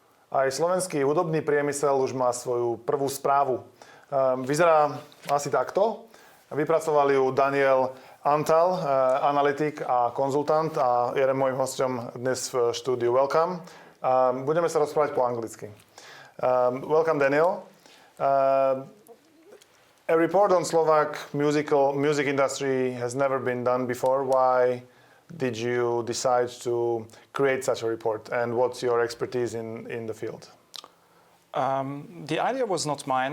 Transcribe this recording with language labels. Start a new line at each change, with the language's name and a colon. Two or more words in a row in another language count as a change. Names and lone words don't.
Slovak: Aj slovenský hudobný priemysel už má svoju prvú správu. Vyzerá asi takto. Vypracovali ju Daniel Antal, analytik a konzultant a je môjim hosťom dnes v štúdiu. Welcome. Budeme sa rozprávať po anglicky.
English: Welcome, Daniel. A report on Slovak music industry has never been done before. Why did you decide to create such a report, and what's your expertise in the field? The idea was not mine.